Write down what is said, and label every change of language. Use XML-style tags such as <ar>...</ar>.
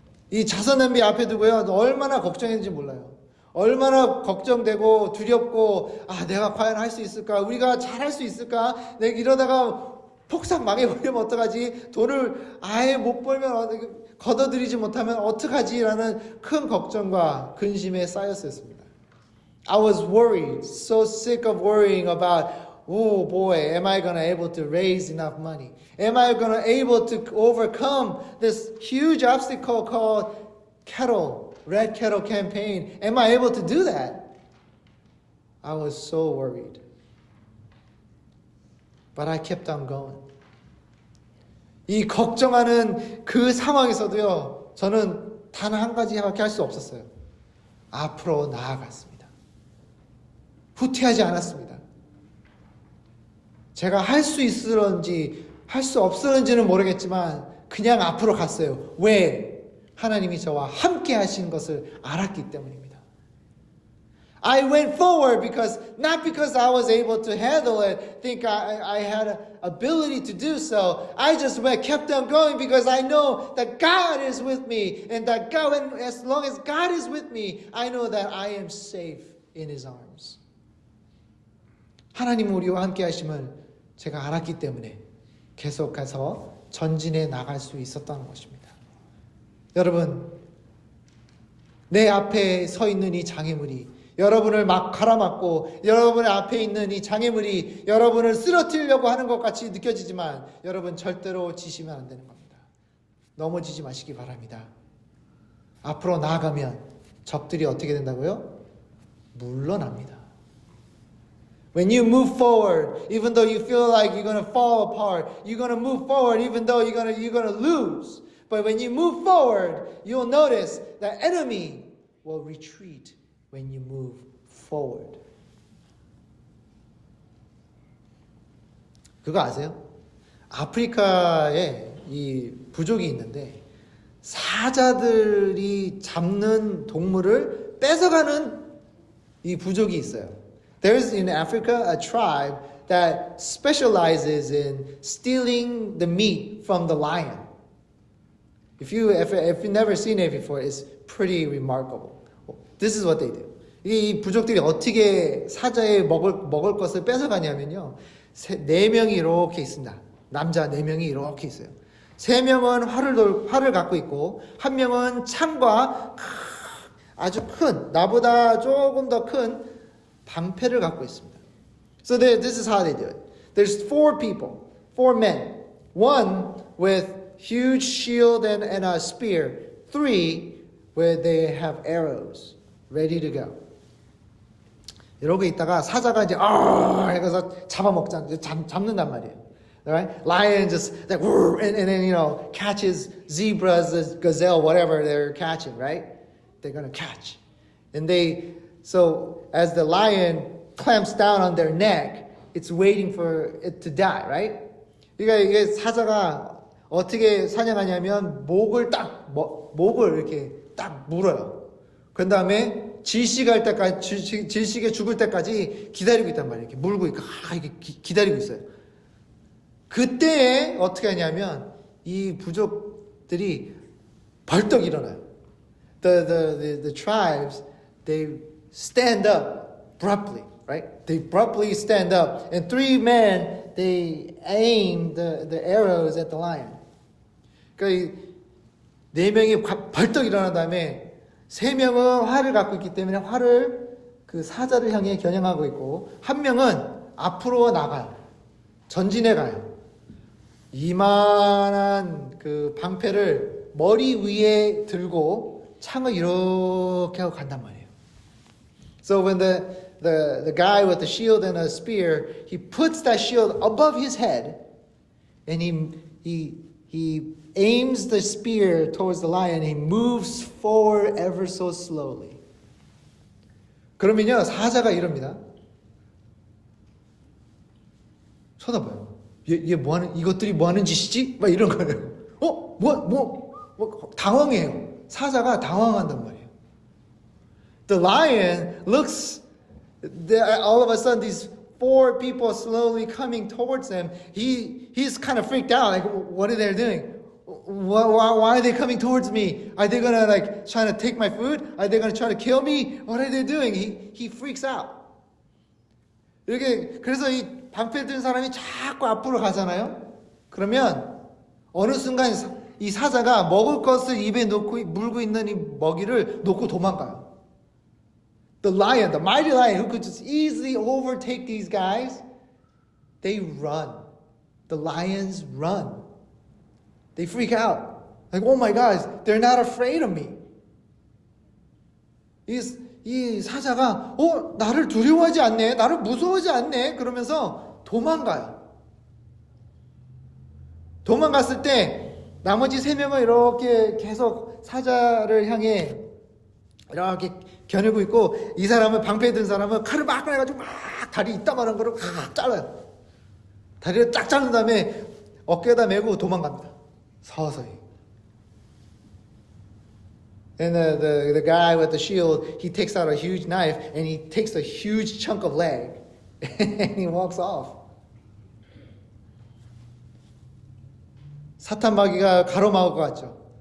<ko>이 자선 냄비 앞에 두고요, 얼마나 걱정했는지 몰라요. 얼마나 걱정되고 두렵고, 내가 과연 할 수 있을까? 우리가 잘할 수 있을까? 내가 이러다가 폭삭 망해버리면 어떡하지? 돈을 아예 못 벌면 걷어들이지 못하면 어떡하지? 라는 큰 걱정과 근심에 쌓였었습니다.</ko> <en>I was worried, so sick of worrying about, oh boy, am I going to able to raise enough money? Am I going to able to overcome this huge obstacle called Red Kettle campaign? Am I able to do that? I was so worried. But I kept on going.</en> <ko>이 걱정하는 그 상황에서도요, 저는 단 한 가지밖에 할 수 없었어요. 앞으로 나아갔습니다. 후퇴하지 않았습니다. 제가 할 수 있을런지 할 수 없을런지는 모르겠지만 그냥 앞으로 갔어요. 왜? 하나님이 저와 함께 하신 것을 알았기 때문입니다.</ko> <en>I went forward not because I was able to handle it, think I had an ability to do so. I just kept on going because I know that God is with me, and that as long as God is with me, I know that I am safe in His arms.</en> <ko>하나님 우리와 함께 하심을 제가 알았기 때문에 계속해서 전진해 나갈 수 있었다는 것입니다. 여러분, 내 앞에 서 있는 이 장애물이 여러분을 막 가라막고 여러분의 앞에 있는 이 장애물이 여러분을 쓰러뜨리려고 하는 것 같이 느껴지지만 여러분 절대로 지시면 안 되는 겁니다. 넘어지지 마시기 바랍니다. 앞으로 나아가면 적들이 어떻게 된다고요? 물러납니다.</ko> <en>When you move forward, even though you feel like you're going to fall apart, you're going to move forward even though you're going to lose. But when you move forward, you'll notice the enemy will retreat when you move forward.</en> <ko>그거 아세요? 아프리카에 이 부족이 있는데 사자들이 잡는 동물을 뺏어가는 이 부족이 있어요.</ko> <en>There's in Africa a tribe that specializes in stealing the meat from the lion. If you've never seen it before, it's pretty remarkable. This is what they do.</en> <ko>이 부족들이 어떻게 사자의 먹을 것을 뺏어가냐면요. 4명이 이렇게 있습니다. 남자 4명이 이렇게 있어요. 3명은 활을 갖고 있고 1명은 창과 아주 큰 나보다 조금 더 큰 방패를 갖고 있습니다.</ko> <en>So this is how they do it. There's 4 people, 4 men. 1 with huge shield and a spear. 3 where they have arrows ready to go.</en> <ko>이러고 있다가 사자가 이제 해서 잡는단 말이에요.</ko> <en>Right? Lion just like and then catches zebras, gazelle, whatever they're catching, right? They're gonna catch, and so as the lion clamps down on their neck, it's waiting for it to die, right?</en> <ko>그러니까 이게 사자가 어떻게 사냥하냐면 목을 이렇게 딱 물어요. 그 다음에 질식할 때까지 질식에 죽을 때까지 기다리고 있단 말이에요. 이렇게 물고 이렇게 기다리고 있어요. 그때에 어떻게 하냐면 이 부족들이 벌떡 일어나요.</ko> <en>The tribes, they stand up abruptly, right? They abruptly stand up, and 3 men, they aim the arrows at the lion.</en> <ko>그러니까 4명이 벌떡 일어난 다음에 3명은 활을 갖고 있기 때문에 활을 그 사자를 향해 겨냥하고 있고 1명은 앞으로 나가요. 전진해 가요. 이만한 그 방패를 머리 위에 들고 창을 이렇게 하고 간단 말이에요.</ko> <en>So when the guy with the shield and a spear, he puts that shield above his head, and he aims the spear towards the lion. He moves forward ever so slowly.</en> <ko>그러면요 사자가 이럽니다. 쳐다봐요. 얘 뭐하는 이것들이 뭐하는 짓이지? 막 이런 거예요. 뭐 당황해요. 사자가 당황한단 말이에요.</ko> <en>The lion looks. All of a sudden, these 4 people slowly coming towards him. He's kind of freaked out. Like, what are they doing? Why are they coming towards me? Are they gonna trying to take my food? Are they gonna try to kill me? What are they doing? He freaks out.</en> <ko>이렇게 그래서 이 방패 든 사람이 자꾸 앞으로 가잖아요. 그러면 어느 순간 이 사자가 먹을 것을 입에 놓고 물고 있는 이 먹이를 놓고 도망가요.</ko> <en>The lion, the mighty lion who could just easily overtake these guys, they run. The lions run. They freak out. Like, oh my gosh, they're not afraid of me.</en> <ko>이 사자가 나를 두려워하지 않네, 나를 무서워하지 않네 그러면서 도망가요. 도망갔을 때 나머지 3명은 이렇게 계속 사자를 향해 이렇게 겨누고 있고 이 사람은 방패에 든 사람은 칼을 막 꺼내가지고 막 다리 이따만한 거를 막 잘라요. 다리를 쫙 자른 다음에 어깨에다 메고 도망갑니다. 서서히.</ko> <en>And the guy with the shield, he takes out a huge knife and he takes a huge chunk of leg and he walks off.</en> <ko>사탄 마귀가 가로막을 것 같죠?</ko>